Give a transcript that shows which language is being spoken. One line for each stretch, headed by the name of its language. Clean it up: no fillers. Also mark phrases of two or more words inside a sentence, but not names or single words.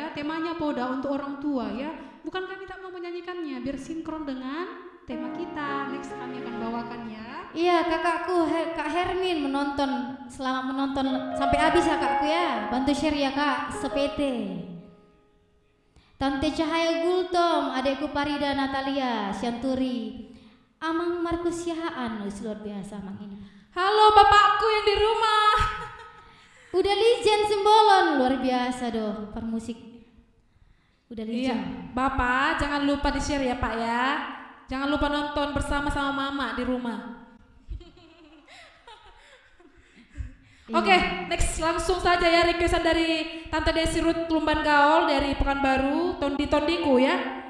Indonesian: Temanya poda untuk orang tua ya. Bukan kami tak mau menyanyikannya, biar sinkron dengan tema kita. Next kami akan bawakan ya. Iya kakakku Kak Hermin menonton, selamat menonton sampai habis ya kakku ya. Bantu share ya kak, sepete. Tante Cahaya Gultom, adekku Parida Natalia Syanturi, Amang Markus Yahaan, luar biasa Amang ini. Halo bapakku yang di rumah. Udah Lijen Sembolon, luar biasa doh, permusik. Udah Iya, Lijen. Bapak jangan lupa di-share ya Pak ya. Jangan lupa nonton bersama sama Mama di rumah. Oke, next langsung saja ya requestan dari Tante Desi Ruth Lumban Gaul dari Pekanbaru, Tondi-Tondiku ya.